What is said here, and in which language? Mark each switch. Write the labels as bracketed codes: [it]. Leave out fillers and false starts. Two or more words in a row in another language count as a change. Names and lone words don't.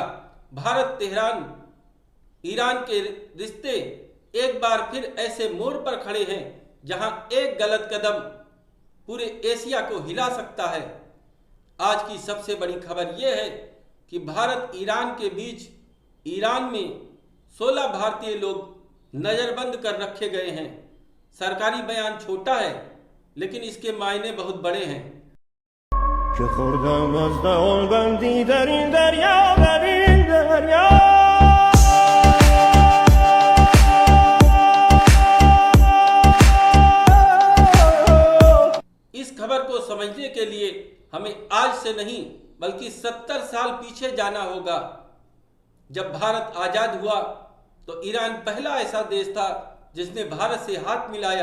[hi] भारत तेहरान ईरान के रिश्ते एक बार फिर ऐसे मोड़ पर खड़े हैं जहां एक गलत कदम पूरे एशिया को हिला सकता है। आज की सबसे बड़ी खबर यह है कि भारत ईरान के बीच ईरान में 16 भारतीय लोग नज़रबंद कर रखे गए हैं। सरकारी बयान छोटा है, लेकिन इसके मायने बहुत बड़े हैं। [fa] که خوردم از دهان بندی در این دریا در این دریا [hi] इस खबर को समझने के लिए हमें आज से नहीं बल्कि 70 साल पीछे जाना होगा। जब भारत आजाद हुआ तो ईरान पहला ऐसा देश था जिसने भारत से हाथ मिलाया।